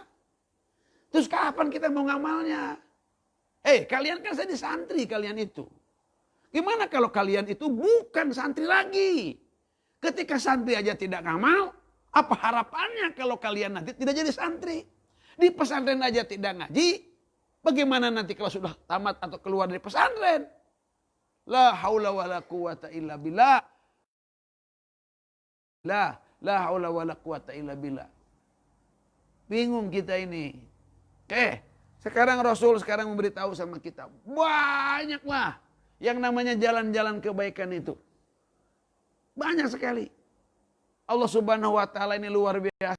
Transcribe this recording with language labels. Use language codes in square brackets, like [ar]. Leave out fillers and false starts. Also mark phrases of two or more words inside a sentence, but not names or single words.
[id] Terus kapan kita mau ngamalnya? Kalian kan jadi santri kalian itu. Gimana kalau kalian itu bukan santri lagi? Ketika santri aja tidak ngamal, apa harapannya kalau kalian nanti tidak jadi santri? Di pesantren aja tidak ngaji, bagaimana nanti kalau sudah tamat atau keluar dari pesantren? [ar] لا حول ولا قوة إلا بالله. لا حول ولا قوة إلا بالله. [id] Bingung kita ini. Sekarang Rasul memberitahu sama kita. Banyaklah yang namanya jalan-jalan kebaikan itu. Banyak sekali. Allah [ar] سبحانه وتعالى [id] ini luar biasa.